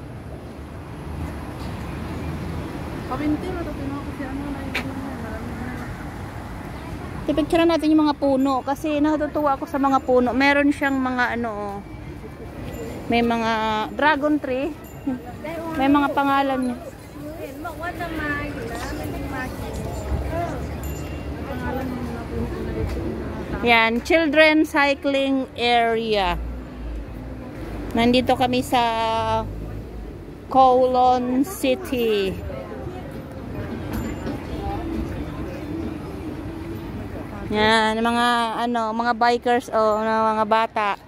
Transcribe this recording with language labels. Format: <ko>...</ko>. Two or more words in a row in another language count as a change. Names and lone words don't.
<tl>Winter ito kasi na yung marami. Picture natin yung mga puno kasi natutuwa ako sa mga puno. Meron siyang mga may mga</tl> <en>dragon tree.</en> <tl>May mga pangalan niya.</tl> <th>เห็นบอกว่าจะมาอยู่นะมันยังมากี่โมง</th> <tl>pangalan mo na po na Yan,</tl> <en>children cycling area.</en> <tl>Nandito kami sa Kowloon City. Yan, mga mga bikers o mga bata.</tl>